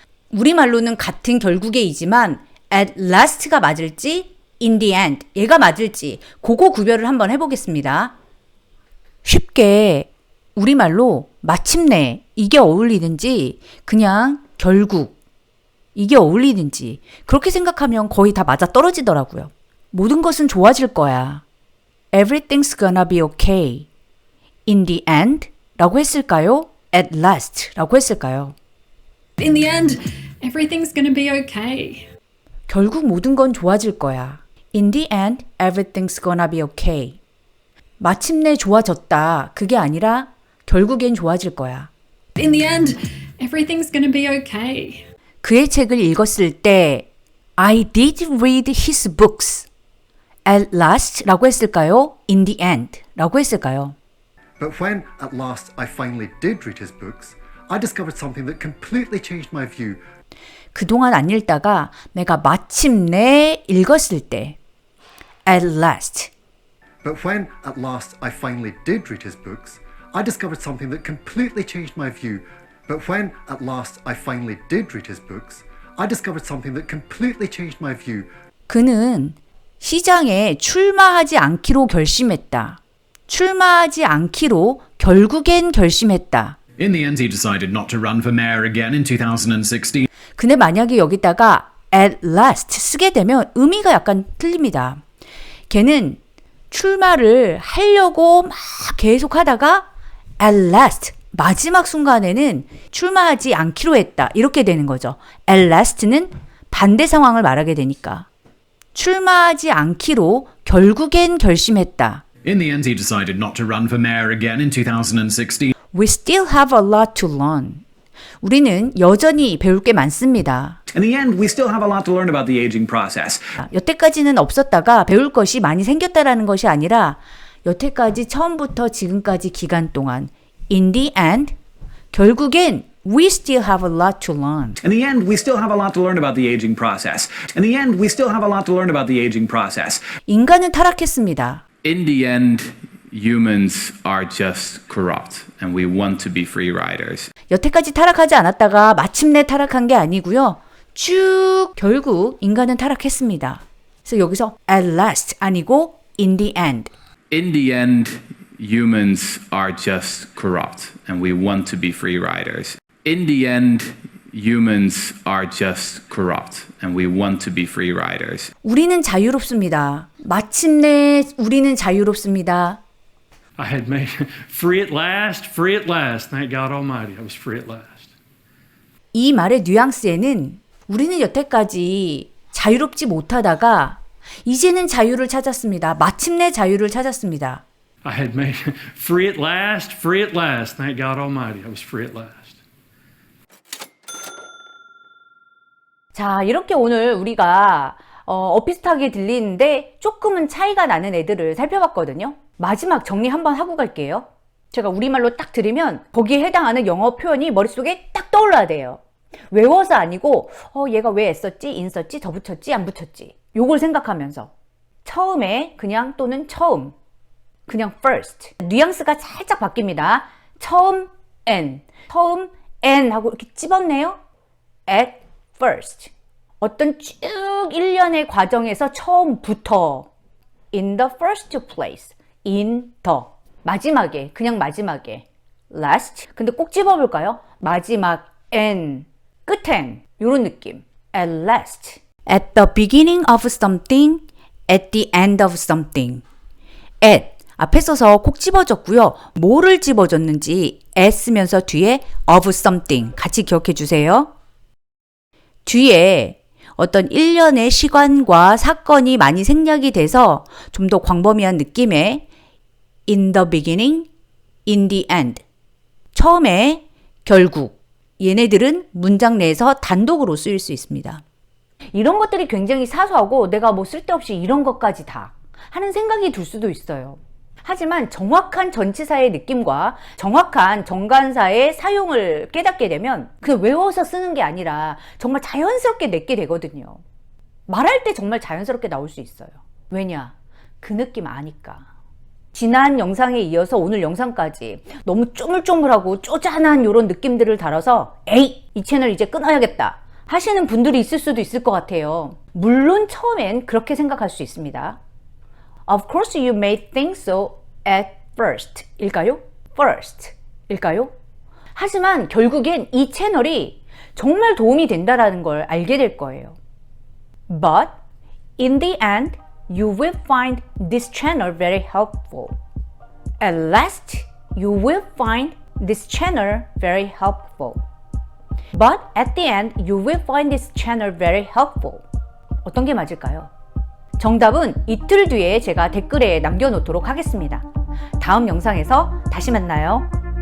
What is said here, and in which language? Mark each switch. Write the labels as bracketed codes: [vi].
[ko] 우리말로는 같은 결국에이지만 [en] at last [ko] 가 맞을지 [en] in the end [ko] 얘가 맞을지 그거 구별을 한번 해보겠습니다. 쉽게 우리말로 마침내 이게 어울리는지 그냥 결국 이게 어울리는지 그렇게 생각하면 거의 다 맞아 떨어지더라고요. 모든 것은 좋아질 거야. [en] Everything's gonna be okay. In the end [ko] 라고 했을까요? [en] At last [ko] 라고 했을까요? [en] In the end, everything's gonna be okay. [ko] 결국 모든 건 좋아질 거야. [en] In the end, everything's gonna be okay. [ko] 마침내 좋아졌다. 그게 아니라 결국엔 좋아질 거야. [en] In the end, everything's gonna be okay. [ko] 그의 책을 읽었을 때 [en] I did read his books. at last [ko] 라고 했을까요? [en] in the end [ko] 라고 했을까요? [en] But when, at last, I finally did read his books, I discovered something that completely changed my view. [ko] 그동안 안 읽다가 내가 마침내 읽었을 때 [en] at last. But when, at last, I finally did read his books, I discovered something that completely changed my view. But when, at last, I finally did read his books, I discovered something that completely changed my view. [ko] 그는 시장에 출마하지 않기로 결심했다. 출마하지 않기로 결국엔 결심했다. [en] In the end, he decided not to run for mayor again in 2016. [ko] 근데 만약에 여기다가 [en] at last [ko] 쓰게 되면 의미가 약간 틀립니다. 걔는 출마를 하려고 막 계속 하다가 [en] at last [ko] 마지막 순간에는 출마하지 않기로 했다. 이렇게 되는 거죠. [en] at last는 [ko] 반대 상황을 말하게 되니까. 출마하지 않기로 결국엔 결심했다. [en] In the end, he decided not to run for mayor again in 2016. We still have a lot to learn. [ko] 우리는 여전히 배울 게 많습니다. [en] In the end, we still have a lot to learn about the aging process. [ko] 여태까지는 없었다가 배울 것이 많이 생겼다라는 것이 아니라 여태까지 처음부터 지금까지 기간 동안 [en] in the end [ko] 결국엔 [en] we still have a lot to learn. In the end, we still have a lot to learn about the aging process. In the end, we still have a lot to learn about the aging process. [ko] 인간은 타락했습니다. [en] In the end, humans are just corrupt and we want to be free riders. [ko] 여태까지 타락하지 않았다가 마침내 타락한 게 아니고요. 쭉 결국 인간은 타락했습니다. 그래서 여기서 [en] at last [ko] 아니고 [en] in the end. In the end, humans are just corrupt and we want to be free riders. In the end, humans are just corrupt and we want to be free riders. [ko] 우리는 자유롭습니다. 마침내 우리는 자유롭습니다. [en] I had made free at last, free at last. Thank God Almighty, I was free at last. [ko] 이 말의 뉘앙스에는 우리는 여태까지 자유롭지 못하다가 이제는 자유를 찾았습니다. 마침내 자유를 찾았습니다. I had made free at last, free at last. Thank God Almighty, I was free at last. 자, 이렇게 오늘 우리가 비슷하게 들리는데 조금은 차이가 나는 애들을 살펴봤거든요. 마지막 정리 한번 하고 갈게요. 제가 우리말로 딱 들으면 거기에 해당하는 영어 표현이 머릿속에 딱 떠올라야 돼요. 외워서 아니고 얘가 왜 애썼지? 인 썼지? 더 붙였지? 안 붙였지? 요걸 생각하면서 처음에 그냥 또는 처음 그냥 first 뉘앙스가 살짝 바뀝니다. 처음 and 처음 and 하고 이렇게 집었네요. [en] at first [ko] 어떤 쭉 일련의 과정에서 처음부터 [en] in the first place in the [ko] 마지막에 그냥 마지막에 last 근데 꼭 집어볼까요? 마지막 [en] and [ko] 끝엔 요런 느낌 [en] at last at the beginning of something at the end of something at [ko] 앞에 써서 꼭 집어줬고요. 뭐를 집어줬는지 at 쓰면서 뒤에 [en] of something [ko] 같이 기억해 주세요. 뒤에 어떤 일련의 시간과 사건이 많이 생략이 돼서 좀 더 광범위한 느낌의 [en] in the beginning, in the end. [ko] 처음에, 결국. 얘네들은 문장 내에서 단독으로 쓰일 수 있습니다. 이런 것들이 굉장히 사소하고 내가 뭐 쓸데없이 이런 것까지 다 하는 생각이 들 수도 있어요. 하지만 정확한 전치사의 느낌과 정확한 정관사의 사용을 깨닫게 되면 그냥 외워서 쓰는 게 아니라 정말 자연스럽게 내게 되거든요. 말할 때 정말 자연스럽게 나올 수 있어요. 왜냐? 그 느낌 아니까. 지난 영상에 이어서 오늘 영상까지 너무 쪼물쪼물하고 쪼잔한 이런 느낌들을 달아서 에이! 이 채널 이제 끊어야겠다 하시는 분들이 있을 수도 있을 것 같아요. 물론 처음엔 그렇게 생각할 수 있습니다. [en] Of course you may think so at first. [ko] 일까요? First. 일까요? 하지만 결국엔 이 채널이 정말 도움이 된다는 걸 알게 될 거예요. [en] But in the end, you will find this channel very helpful. At last, you will find this channel very helpful. But at the end, you will find this channel very helpful. [ko] 어떤 게 맞을까요? 정답은 이틀 뒤에 제가 댓글에 남겨놓도록 하겠습니다. 다음 영상에서 다시 만나요.